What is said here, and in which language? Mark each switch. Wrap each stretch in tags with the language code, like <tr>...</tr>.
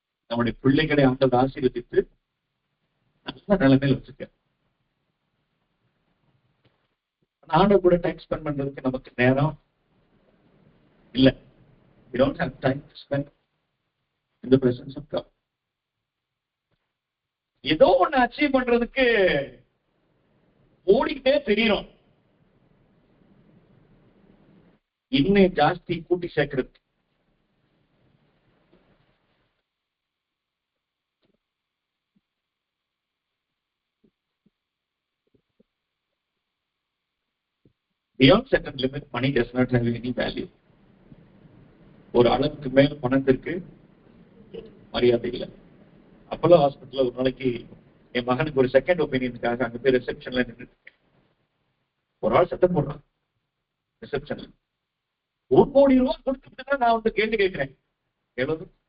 <ta>நம்முடைய பிள்ளைகளை ஆண்டவர் ஆசீர்வதித்து நல்ல நிலைமையில வச்சிருக்க. ஆண்டவர் கூட டைம் ஸ்பெண்ட் பண்றதுக்கு நமக்கு நேரம் இல்லை.</ta> <en>We don't have time to spend in the presence of God.</en> <ta>ஏதோ ஒண்ணு அச்சீவ் பண்றதுக்கு ஓடிக்கிட்டே தெரியும், இன்னும் ஜாஸ்தி கூட்டி சேர்க்கிறது.</ta> <en>Beyond certain limit, money does not have any value.</en> <ta>ஒரு அளவுக்கு மேல பணத்திற்கு மரியாதை இல்லை. அப்போலோ ஹாஸ்பிட்டல்ல ஒரு நாளைக்கு என் மகனுக்கு ஒரு செகண்ட் ஒப்பீனியனுக்காக அங்க போய் ரிசப்ஷன்ல நின்று ஒரு ஆள் சத்தம் போடுறான். ரிசப்ஷன்ல 1 கோடி ரூபாய் கொடுத்துட்டு நான் வந்து கேள்வி கேட்கிறேன். எவ்வளவு?</ta>